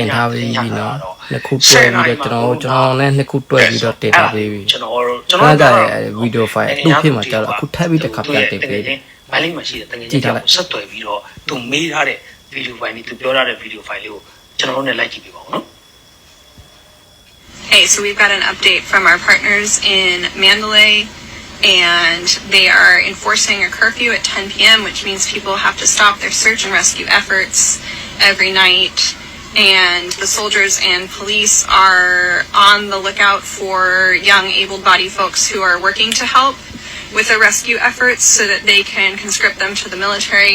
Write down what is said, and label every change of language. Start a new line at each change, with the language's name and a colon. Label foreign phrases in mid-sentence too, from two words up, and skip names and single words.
Burmese: တင်ထားပြီးပြီနော်နှစ်ခုတွဲပြီးတော့ကျွန်တော်နဲ့နှစ်ခုတွဲပြီးတော့တင်ထားပြီးပြီ ကျွန်တော် ကဗီဒီယိုဖိုင်သူ့ဖြစ်မှာကြာတော့အခုထပ်ပြီးတစ်ခါပြန်တင်ပေးတယ် မန်းလေးမှာရှိတဲ့တကယ်ကြီးကိုဆက်သွယ်ပြီးတော့သူမေးထားတဲ့ဗီဒီယိုဖိုင်လေးသူပြောထားတဲ့ဗီဒီယိုဖိုင်လေးကိုကျွန်တော်တို့နဲ့လိုက်ကြည့်ပြပါဦးနော်
English: Hey, so we've got an update from our partners in Mandalay, and they are enforcing a curfew at 10 p.m., which means people have to stop their search and rescue efforts every night. And the soldiers and police are on the lookout for young able-bodied folks who are working to help with the rescue efforts so that they can conscript them to the military.